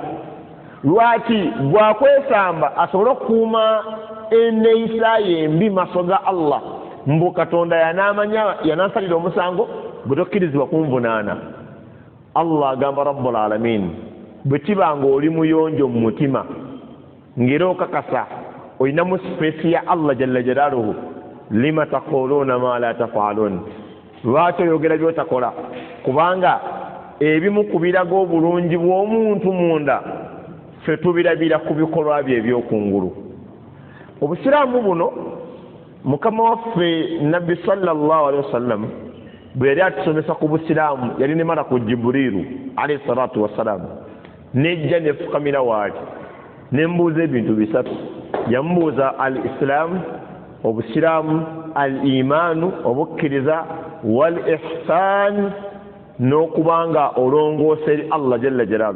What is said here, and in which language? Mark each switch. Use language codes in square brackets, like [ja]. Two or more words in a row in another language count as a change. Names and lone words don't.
[lg] Lwaki bwakwesamba asobole okukuuma enneeyisa ye embi maaso ga Allah mbu Katonda yanamanya yanansalira omusango bwe tokkirizibwa kunvunaana. Allah agamba [ar] رب العالمين [lg] bwe kiba ng'oli muyonjo mu mutima ng'era okakasa olinamu sipeesi ya [ar] الله جل جلاله لم تقولون ما لا تفعلون. [lg] Lwaki oyogera by'otakola? Kubanga ebimu ku biraga obulungi bw'omuntu munda ffe tubirabira ku bikolwa bye ebyokungulu. Obusiraamu buno Mukama waffe Nabbi [ar] صلى الله عليه وسلم [lg] bwe yali atusomesa ku busiraamu yali ne malaku Jibriilu [ar] عليه الصلاة والسلام [lg] nejja nefukamira waali nembuuza ebintu bisatu. Yamubuuza [ar] الإسلام [lg] obusiraamu, [ar] الإيمان [lg] obukkiriza, [ar] والإحسان [lg] n'okubanga olongoosa eri [ar] الله جل جلاله.